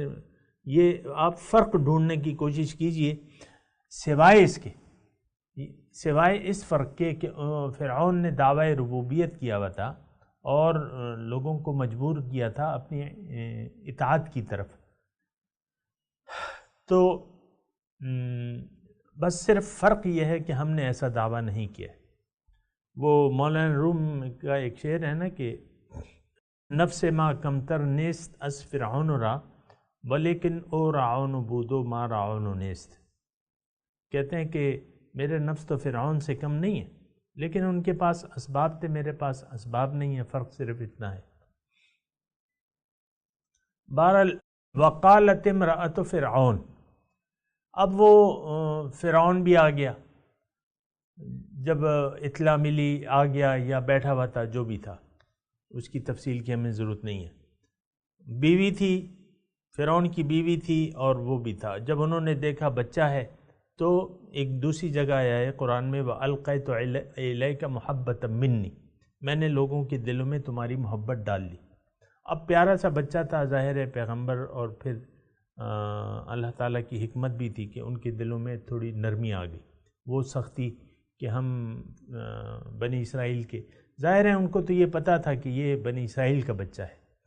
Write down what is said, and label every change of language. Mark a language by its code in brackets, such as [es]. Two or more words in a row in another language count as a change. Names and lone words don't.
[ur] یہ آپ فرق ڈھونڈنے کی کوشش کیجئے، سوائے اس فرق کے کہ فرعون نے دعوی ربوبیت کیا ہوا تھا اور لوگوں کو مجبور کیا تھا اپنی اطاعت کی طرف، تو بس صرف فرق یہ ہے کہ ہم نے ایسا دعویٰ نہیں کیا۔ وہ مولانا روم کا ایک شعر ہے نا کہ [fa] نفس ما کمتر نیست از فرعون را ولیکن او رعون بودو ما رعون نیست، [ur] کہتے ہیں کہ میرے نفس تو فرعون سے کم نہیں ہے، لیکن ان کے پاس اسباب تھے، میرے پاس اسباب نہیں ہے، فرق صرف اتنا ہے۔ بہرحال [ar] وقالت امرأۃ فرعون، [ur] اب وہ فرعون بھی آ گیا، جب اطلاع ملی آ گیا یا بیٹھا ہوا تھا، جو بھی تھا، اس کی تفصیل کی ہمیں ضرورت نہیں ہے۔ بیوی تھی، فرعون کی بیوی تھی اور وہ بھی تھا۔ جب انہوں نے دیکھا بچہ ہے تو ایک دوسری جگہ آیا ہے قرآن میں [ar] وَأَلْقَيْتُ إِلَيْكَ مُحَبَّةً مِّنِّي، [ur] میں نے لوگوں کے دلوں میں تمہاری محبت ڈال دی۔ اب پیارا سا بچہ تھا، ظاہر ہے پیغمبر، اور پھر اللہ تعالیٰ کی حکمت بھی تھی کہ ان کے دلوں میں تھوڑی نرمی آ گئی، وہ سختی کہ ہم بنی اسرائیل کے، ظاہر ہے ان کو تو یہ پتہ تھا کہ یہ بنی اسرائیل کا بچہ ہے۔